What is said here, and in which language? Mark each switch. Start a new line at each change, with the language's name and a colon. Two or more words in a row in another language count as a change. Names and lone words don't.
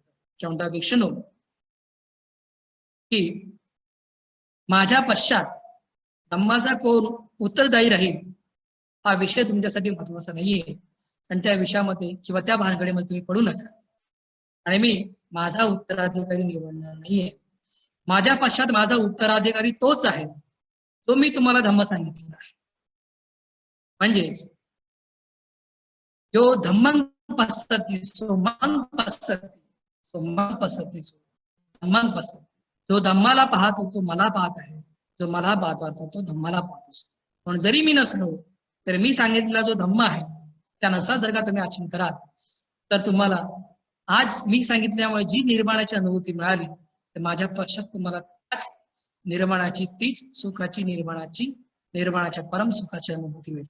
Marathi: किंवा भिक्षूनो की माझ्या पश्चात धम्माचा कोण उत्तरदायी राहील हा विषय तुमच्यासाठी महत्वाचा नाहीये आणि त्या विषयामध्ये किंवा त्या भानगडीमध्ये तुम्ही पडू नका. आणि मी माझा उत्तराधिकारी निवडणार नाहीये. माझ्या पश्चात माझा उत्तराधिकारी तोच आहे तो मी तुम्हाला धम्म सांगितलेला आहे.
Pali: म्हणजेच जो धम्मं पसती सोमं पसती धम्मं पसती.
Marathi: जो धम्माला पाहतो तो मला पाहत आहे, जो मला पाहतो तो धम्माला पाहतो. पण जरी मी नसलो तरी मी सांगितलेला जो धम्म आहे त्यानुसार जर का तुम्ही आचरण कराल तर तुम्हाला आज मी सांगितल्यामुळे जी निर्माणाची अनुभूती मिळाली तर माझ्या पश्चात तुम्हाला त्याच निर्माणाची तीच सुखाची निर्माणाच्या परम सुखाची अनुभूती मिळते.